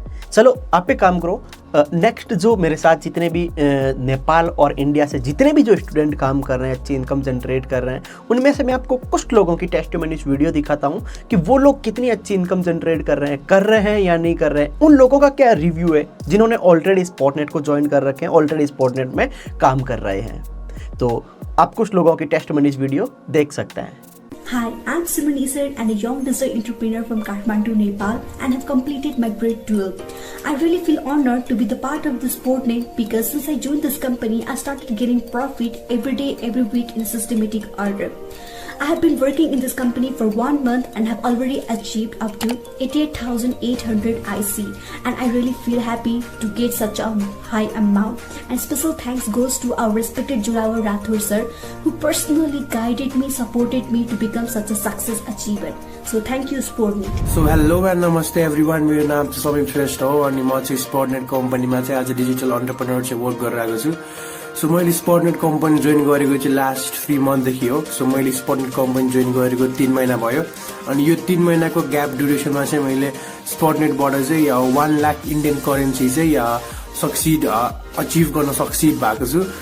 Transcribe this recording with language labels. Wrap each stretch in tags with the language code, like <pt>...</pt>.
<hi>चलो आप एक काम करो, नेक्स्ट जो मेरे साथ जितने भी नेपाल और इंडिया से जितने भी जो स्टूडेंट काम कर रहे हैं, अच्छी इनकम जनरेट कर रहे हैं, उनमें से मैं आपको कुछ लोगों की टेस्टिमोनीज वीडियो दिखाता हूँ कि वो लोग कितनी अच्छी इनकम जनरेट कर रहे हैं या नहीं कर रहे हैं। उन लोगों का क्या रिव्यू है जिन्होंने ऑलरेडी स्पॉटनेट को ज्वाइन कर रखे हैं, ऑलरेडी स्पॉटनेट में काम कर रहे हैं। तो आप कुछ लोगों की टेस्टिमोनीज वीडियो देख सकते हैं।</hi> <en>Hi, I'm Simran Isar and a young digital entrepreneur from Kathmandu, Nepal, and have completed my grade 12. I really feel honored to be the part of this SpotNet because since I joined this company, I started getting profit every day, every week in a systematic order. I have been working in this company for 1 month and have already achieved up to 88,800 IC, and I really feel happy to get such a high amount. And special thanks goes to our respected Julawa Rathore sir, who personally guided me, supported me to become such a success achiever. So thank you SpotNet. So hello and namaste everyone,</en> <ne>मेरो नाम चाहिँ समीप श्रेष्ठ हो अनि म चाहिँ स्पॉटनेट कम्पनीमा चाहिँ आज डिजिटल एन्टरप्रेन्योर चाहिँ वर्क गरिरहेको छु। सो मैले स्पोर्टनेट कम्पनी जोइन गरेको चाहिँ लास्ट 3 मन्थदेखि हो। सो मैले स्पोर्टनेट कम्पनी जोइन गरेको 3 महिना भयो अनि यो 3 महिनाको ग्याप ड्युरेसनमा चाहिँ मैले स्पोर्टनेटबाट चाहिँ 1 लाख इन्डियन करेन्सी चाहिँ अचिभ गर्न सक्सिड भएको छु।</ne>